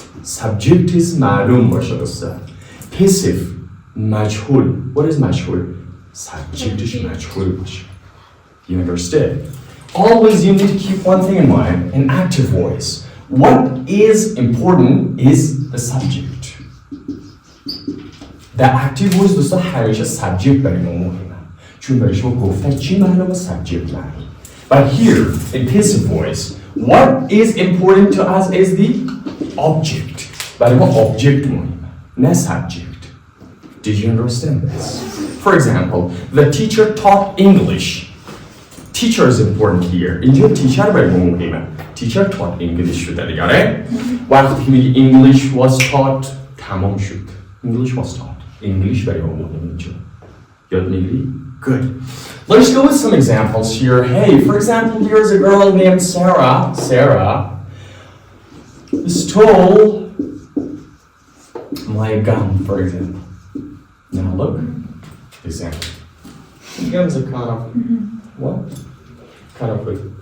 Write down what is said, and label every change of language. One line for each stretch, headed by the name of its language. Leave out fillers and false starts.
English: Subject is ma'lum, passive, majhul. What is majhul? Subject is majhul. You understand? Always you need to keep one thing in mind, an active voice. What is important is the subject. The active voice
Persian: دوستا همیشه subject برای ما مهمه. چون برای شما گفتن چی معلومه subject معلومه.
English: But here, in passive voice, what is important to us is the object.
Persian: برای ما object مهمه، نه subject.
English: Did you understand this? For example, the teacher taught English. Teacher is important here.
Persian: اینجا teacher برای ما مهمه.
English: Teacher taught English
Persian: شده دیگه. وقتی که میگی
English: English was taught
Persian: تمام شد.
English: English was taught.
Persian: English برای ما مهمه اینجا. یاد میگیری؟
English: Good. Let's go with some examples here. Hey, for example, here's a girl named Sarah. Sarah stole my gum, for example. Now look, example. Gums are kind of, what? Kind of quick.